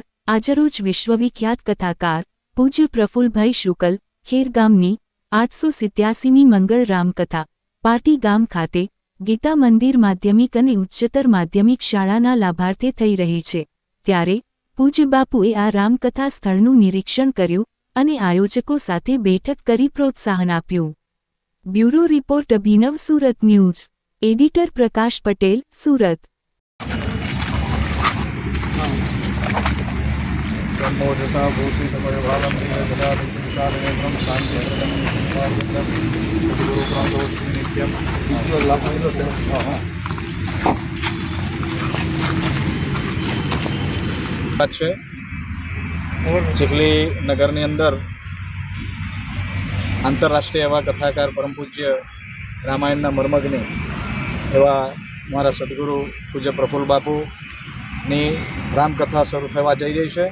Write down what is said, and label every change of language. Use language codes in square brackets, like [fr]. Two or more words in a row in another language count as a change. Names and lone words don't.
[gu] આજરોજ વિશ્વવિખ્યાત કથાકાર પૂજ્ય પ્રફુલ્લભાઈ શુકલ ખેરગામની 887મી મંગળ રામકથા પાટી ગામ ખાતે ગીતા મંદિર માધ્યમિક અને ઉચ્ચતર માધ્યમિક શાળાના લાભાર્થે થઈ રહી છે, ત્યારે પૂજ્ય બાપુએ આ રામકથા સ્થળનું નિરીક્ષણ કર્યું અને આયોજકો સાથે બેઠક કરી પ્રોત્સાહન આપ્યું। બ્યુરો રિપોર્ટ અભિનવ સુરત ન્યૂઝ, એડિટર પ્રકાશ પટેલ સુરત। [sa] ब्रह्मोजसा भूषितमयभालं नीलजटादिशालनेत्रं शान्तिप्रदं सद्गुरुप्रान्तोऽस्मि नित्यं। [gu] છે ચીખલી નગરની અંદર આંતરરાષ્ટ્રીય એવા કથાકાર પરમ પૂજ્ય રામાયણના મર્મજ્ઞ એવા મારા સદગુરુ પૂજ્ય પ્રફુલ્લ બાપુની રામકથા શરૂ થવા જઈ રહી છે।